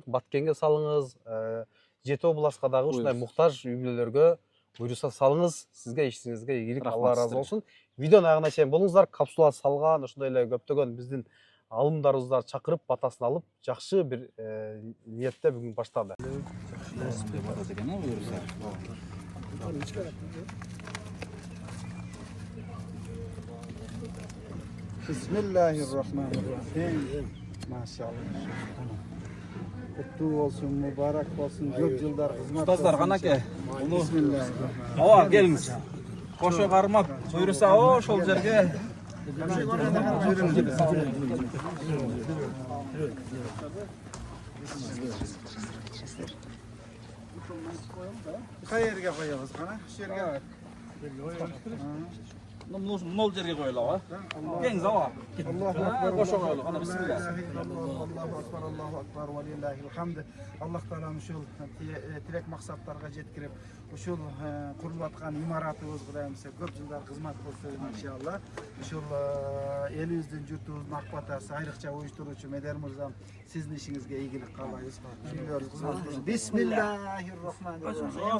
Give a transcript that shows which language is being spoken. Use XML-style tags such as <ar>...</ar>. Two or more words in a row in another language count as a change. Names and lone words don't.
<ky>Баткенге салыңыз, Жети областка дагы ушундай муктаж үй бүлөлөргө буюрса салыңыз. Сизге ишиңизге ийгилик, Алла ыраазы болсун. Видеонун аягына чейин болуңуздар. Капсула салган, ошондой эле көптөгөн биздин алымдарыбызды чакырып, батасын алып, жакшы бир ниетте бүгүн баштады.</ky> <ar>بسم الله الرحمن الرحيم.</ar> <tr>Maşallah. Kutlu olsun, mübarek olsun,</tr> <ky>көп жылдар кызмат. Ustazlar канаке.</ky> <ar>بسم الله الرحمن الرحيم.</ar> <ky>Ооба, келиңиз. Кошо кармап, буйруса ошол жерге Кайерге коебуз кана? Şu жерге. мол жерге коелу, кеңиз ооба.</ky> <ar>الله أكبر.</ar> <ky>Кошо коелу, кана бисмилlah.</ky> <ar>الله أكبر ولله الحمد.</ar> <ky>Allah Taala ушул тилек максаттарга жеткирип, ушул курулуп аткан имаратыбыз Кудайымызга көп жылдар кызмат кылсын иншалла. Ушул элибиздин, журтубуздун ак батасы, айрыкча уюштуруучу Медер мырзам, сиздин ишиңизге ийгилик каалайбыз. Үйлөрүңүз кызмат кылсын. Бисмиллахиррахманиррахим.</ky>